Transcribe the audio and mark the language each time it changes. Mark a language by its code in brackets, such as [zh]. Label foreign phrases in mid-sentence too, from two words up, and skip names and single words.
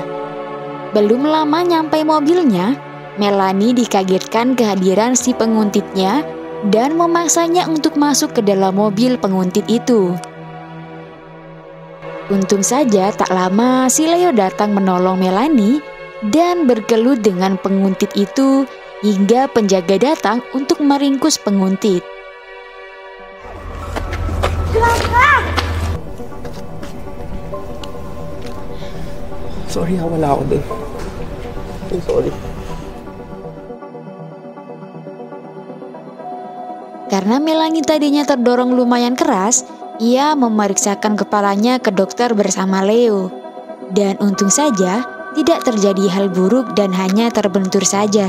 [id] Belum lama nyampe mobilnya, Melanie dikagetkan kehadiran si penguntitnya dan memaksanya untuk masuk ke dalam mobil penguntit itu. Untung saja tak lama si Leo datang menolong Melanie dan bergelut dengan penguntit itu hingga penjaga datang untuk meringkus penguntit. [tl] Sorry wala ako dun. [en] I'm sorry. [id] Karena Melanie tadinya terdorong lumayan keras, ia memeriksakan kepalanya ke dokter bersama Leo. Dan untung saja tidak terjadi hal buruk dan hanya terbentur saja.